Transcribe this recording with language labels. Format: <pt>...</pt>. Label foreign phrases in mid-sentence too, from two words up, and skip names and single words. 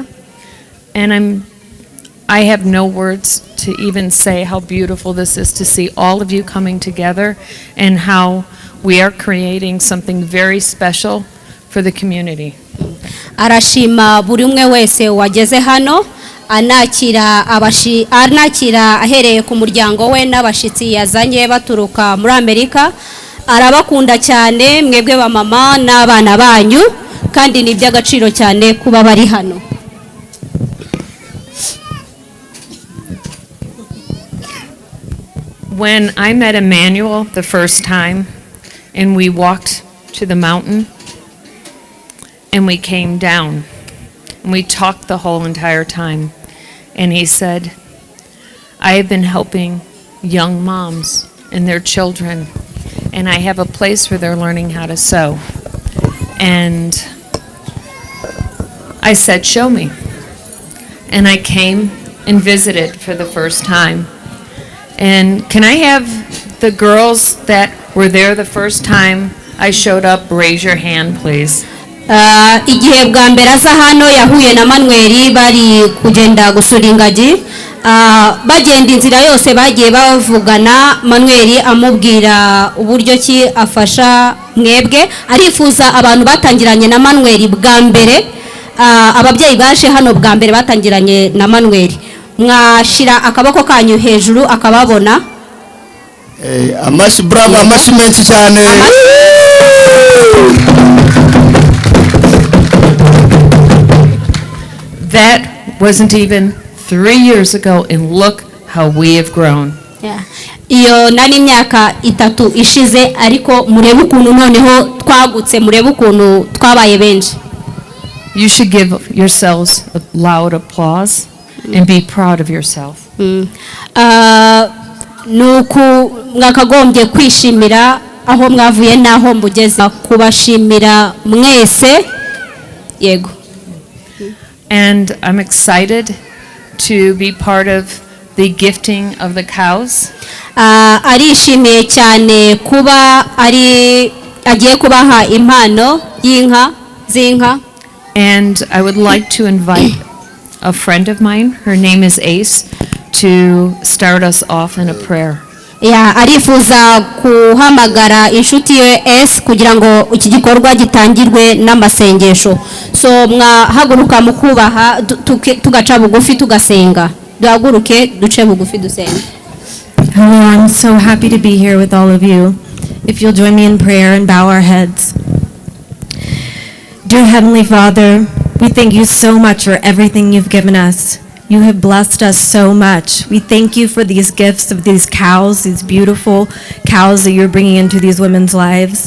<en>And I have no words to even say how beautiful this is to see all of you coming together and how we are creating something very special for the community.</en> <rw>Arashima buri umwe wese wageze hano anakira ahereye ku muryango we n'abashitsi yazanye baturuka muri Amerika. Arabakunda cyane mwebwe ba mama n'abana banyu kandi ni by'agaciro cyane kuba bari hano.</rw> <en>when I met Emmanuel the first time, and we walked to the mountain, and we came down, and we talked the whole entire time, and he said, I have been helping young moms and their children, and I have a place where they're learning how to sew. And I said, show me. And I came and visited for the first time. And can I have the girls that were there the first time I showed up, raise your hand, please.</en> <rw>Igihe bwa mbere aza hano yahuye na Manuel bari kugenda gusura ingagi, bagenda inzira yose bagiye bavugana, Manuel amubwira uburyo ki afasha mwebwe, arifuza abantu batangiranye na Manuel bwa mbere, ababyeyi baje hano bwa mbere batangiranye na Manuel, mwashira akaboko kanyu hejuru akababona. Amashi bravo, amashi menshi cyane.</rw> <en>That wasn't even 3 years ago, and look how we have grown.</en> <rw>Iyo nani imyaka 3 ishize, ariko murebe ukuntu noneho twagutse, murebe ukuntu twabaye benshi.</rw> <en>You should give yourselves a loud applause and be proud of yourself.</en> <rw>Nuko mwakagombye kwishimira aho mwavuye naho mbugeza, kubashimira mwese. Yego.</rw> <en>And I'm excited to be part of the gifting of the cows.</en> <rw>Arishimiye cyane kuba agiye kubaha impano y'inka z'inka.</rw> <en>And I would like to invite a friend of mine, her name is Ace, to start us off in a prayer.</en> <rw>Arifuza kuhamagara inshuti ye S kugira ngo iki gikorwa gitangirwe n'amasengesho. So mwahaguruka mukubaha tugaca bugufi tugasenga. Duhaguruke duce bugufi dusenga.</rw> <en>Hello, I'm so happy to be here with all of you. If you'll join me in prayer and bow our heads. Dear Heavenly Father, we thank you so much for everything you've given us. You have blessed us so much. We thank you for these gifts of these cows, these beautiful cows that you're bringing into these women's lives.</en>